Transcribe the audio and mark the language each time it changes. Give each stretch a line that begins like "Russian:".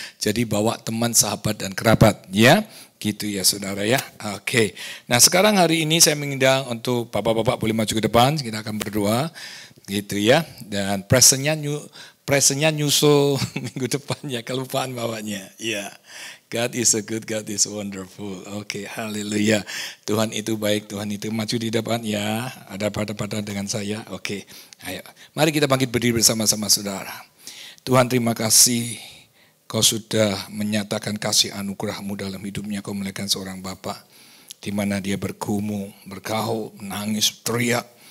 Indonesian: Jadi bawa teman, sahabat dan kerabat ya. Gitu ya saudara ya. Oke. Nah sekarang hari ini saya mengundang untuk bapak-bapak boleh maju ke depan. Kita akan berdoa. Gitu ya. Dan presentnya nyusul minggu depan ya, kelupaan bawanya.
English: Ya, God is a good, God is wonderful.
Indonesian: Oke, haleluya. Tuhan itu baik, Tuhan itu maju di depan ya. Ada pada dengan saya. Oke, ayo. Mari kita bangkit berdiri bersama-sama saudara. Tuhan terima kasih. Kau sudah menyatakan kasih anugerah-Mu dalam hidupnya. Kau melihatkan seorang Bapa di mana dia bergumul, bergaul, menangis, teriak.